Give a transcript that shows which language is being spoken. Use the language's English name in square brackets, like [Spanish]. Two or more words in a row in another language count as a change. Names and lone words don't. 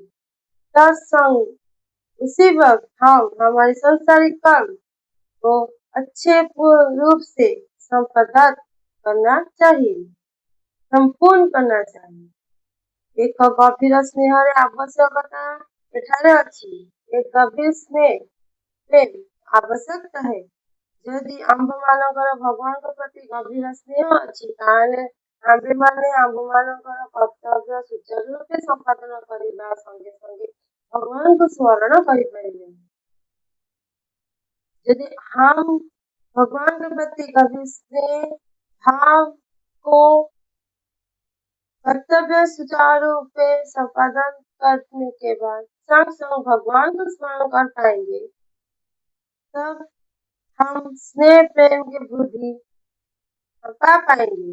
[Hindi] तत्संग उसी वक्त हम हमारी सांसारिक कर्म को अच्छे रूप से संपादन करना चाहिए, संपूर्ण करना चाहिए। [Odia] ଏକ ଗଭୀର ସ୍ନେହର ଆବଶ୍ୟକତା ଏଠାରେ ଅଛି। [Hindi] एक गभीर स्नेह प्रेम आवश्यकता है। [Odia] यदि आम्भମାନଙ୍କର ଭଗବାନଙ୍କ ପ୍ରତି ଗଭୀର ସ୍ନେହ ଅଛି ତାହେଲେ ଆମ୍ଭେମାନେ ଆମ୍ଭମାନଙ୍କର କର୍ତ୍ତବ୍ୟ ସୁଚାରୁ ରୂପେ ସମ୍ପାଦନ କରିବା ସଙ୍ଗେ ସଙ୍ଗେ ଭଗବାନଙ୍କୁ ସ୍ମରଣ କରିପାରିବେ। [Hindi] यदि हम भगवान के प्रति गभीर स्नेह भाव को कर्तव्य सुचारू रूप से संपादन करने के बाद संग संग भगवान को स्मरण कर पाएंगे, तब हम स्नेह प्रेम की बुद्धि पा पाएंगे।